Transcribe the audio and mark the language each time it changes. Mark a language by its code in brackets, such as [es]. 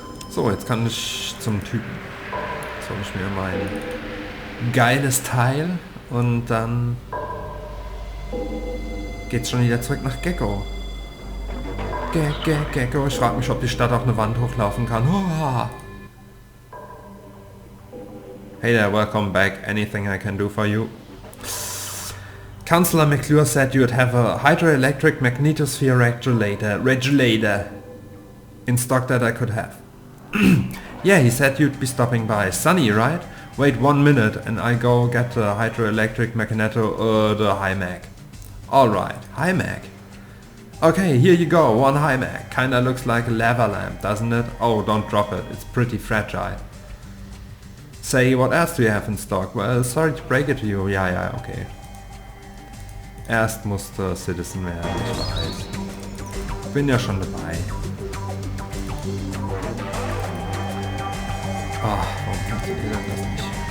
[de] So, jetzt kann ich zum Typen. Jetzt hole ich mir mein geiles Teil und dann geht's schon wieder zurück nach Gecko. Gecko, ich frage mich, ob die Stadt auch eine Wand hochlaufen kann. [en] Hey there, welcome back. Anything I can do for you? Councillor McClure said you'd have a hydroelectric magnetosphere regulator in stock that I could have. Yeah, he said you'd be stopping by. Sunny, right? Wait 1 minute and I go get the hydroelectric the HiMac. Alright, HiMac. Okay, here you go, one HiMac. Kinda looks like a lava lamp, doesn't it? Oh, don't drop it, it's pretty fragile. Say, what else do you have in stock? Well, sorry to break it to you. [de] Ja, okay. Erst musste Citizen werden, ich weiß. Bin ja schon dabei. Ach, warum funktioniert das nicht?